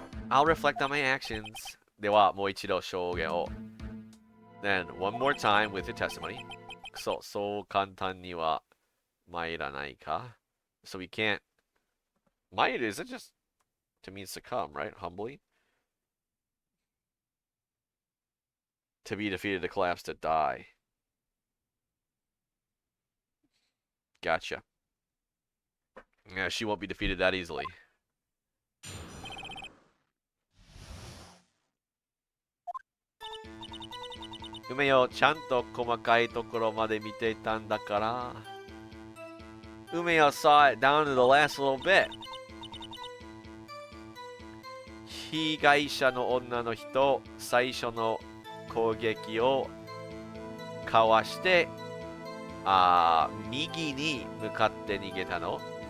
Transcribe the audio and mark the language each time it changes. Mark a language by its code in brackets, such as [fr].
[en] I'll reflect on my actions. [ja] では、もう一度証言を。 [en] Then, one more time with your testimony. [ja] そう簡単には参らないか。 [en] So we can't... Might, is it just to mean succumb, right? Humbly? To be defeated, to collapse, to die. Gotcha. Yeah, she won't be defeated that easily. [ja] Umeyo, ちゃんと細かいところまで見ていたんだから。 [en] Umeyo saw it down to the last little bit. [ja] 被害者の女の人、最初の攻撃をかわして、右に向かって逃げたの。